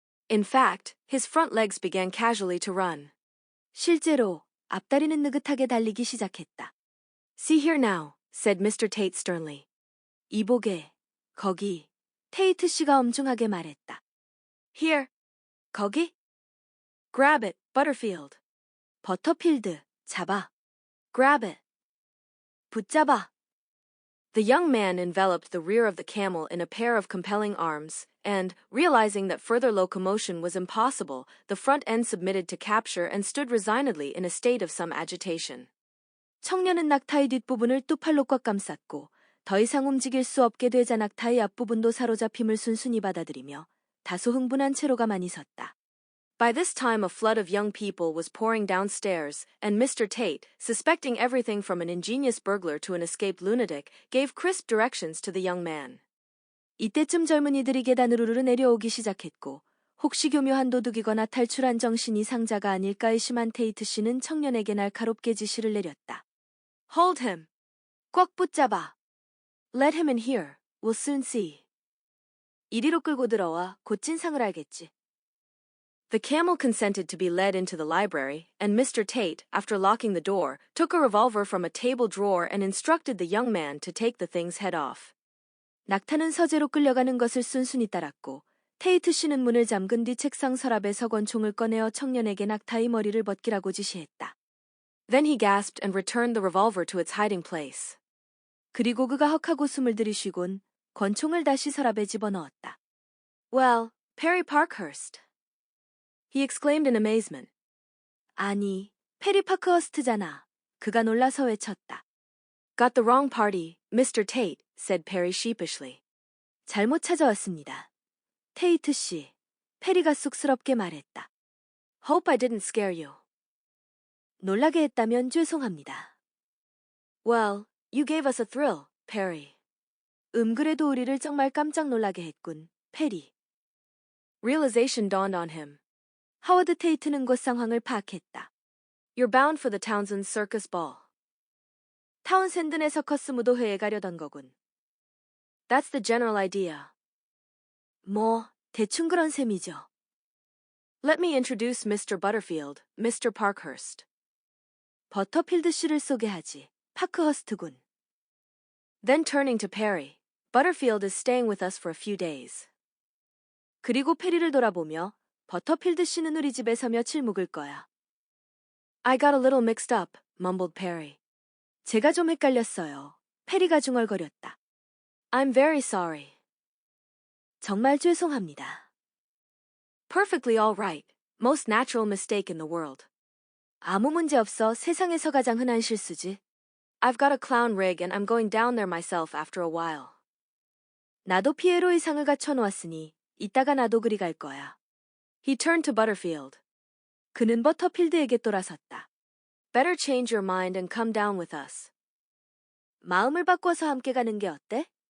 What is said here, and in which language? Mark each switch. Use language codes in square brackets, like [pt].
[en] In fact, his front legs began casually to run. [ko] 실제로 앞다리는 느긋하게 달리기 시작했다. [en] See here now, said Mr. Tate sternly. [ko] 이보게, 거기, 테이트 씨가 엄중하게 말했다. [en] Here, 거기? Grab it, Butterfield. [ko] 버터필드, 잡아. [en] Grab it. [ko] 붙잡아. [en] The young man enveloped the rear of the camel in a pair of compelling arms, and, realizing that further locomotion was impossible, the front end submitted to capture and stood resignedly in a state of some agitation. [ko] 청년은 낙타의 뒷부분을 두 팔로 꽉 감쌌고 더 이상 움직일 수 없게 되자 낙타의 앞부분도 사로잡힘을 순순히 받아들이며 다소 흥분한 채로 가만히 섰다. [en] By this time a flood of young people was pouring downstairs, and Mr. Tate, suspecting everything from an ingenious burglar to an escaped lunatic, gave crisp directions to the young man. [ko] 이때쯤 젊은이들이 계단으로 내려오기 시작했고 혹시 교묘한 도둑이거나 탈출한 정신 이상자가 아닐까 의심한 테이트 씨는 청년에게 날카롭게 지시를 내렸다. [en] Hold him. [ko] 꽉 붙잡아. [en] Let him in here. We'll soon see. [ko] 이리로 끌고 들어와 곧 진상을 알겠지. [en] The camel consented to be led into the library, and Mr. Tate, after locking the door, took a revolver from a table drawer and instructed the young man to take the thing's head off. [ko] 낙타는 서재로 끌려가는 것을 순순히 따랐고 테이트 씨는 문을 잠근 뒤 책상 서랍에서 권총을 꺼내어 청년에게 낙타의 머리를 벗기라고 지시했다. [en] Then he gasped and returned the revolver to its hiding place. [ko] 그리고 그가 헉하고 숨을 들이쉬곤 권총을 다시 서랍에 집어넣었다. [en] Well, Perry Parkhurst. He exclaimed in amazement. [ko] 아니, 페리 파크허스트잖아. 그가 놀라서 외쳤다. [en] Got the wrong party, Mr. Tate, said Perry sheepishly. [ko] 잘못 찾아왔습니다. 테이트 씨, 페리가 쑥스럽게 말했다. [en] Hope I didn't scare you. [ko] 놀라게 했다면 죄송합니다. [en] Well, you gave us a thrill, Perry. [ko] 그래도 우리를 정말 깜짝 놀라게 했군, 페리. [en] Realization dawned on him. [ko] 하워드 테이트는 곧 상황을 파악했다. [en] You're bound for the Townsend Circus Ball. [ko] 타운센드네 서커스 무도회에 가려던 거군. [en] That's the general idea. [ko] 뭐, 대충 그런 셈이죠. [en] Let me introduce Mr. Butterfield, Mr. Parkhurst. [ko] 버터필드 씨를 소개하지. 파크허스트군. [en] Then turning to Perry, Butterfield is staying with us for a few days. [ko] 그리고 페리를 돌아보며 버터필드 씨는 우리 집에서 며칠 묵을 거야. [en] I got a little mixed up, mumbled Perry. [ko] 제가 좀 헷갈렸어요. 페리가 중얼거렸다. [en] I'm very sorry. [ko] 정말 죄송합니다. [en] Perfectly all right. Most natural mistake in the world. [ko] 아무 문제 없어. 세상에서 가장 흔한 실수지. [en] I've got a clown rig and I'm going down there myself after a while. [ko] 나도 피에로 의상을 갖춰놓았으니 이따가 나도 그리 갈 거야. [en] He turned to Butterfield. [ko] 그는 버터필드에게 돌아섰다. [en] Better change your mind and come down with us. [ko] 마음을 바꿔서 함께 가는 게 어때?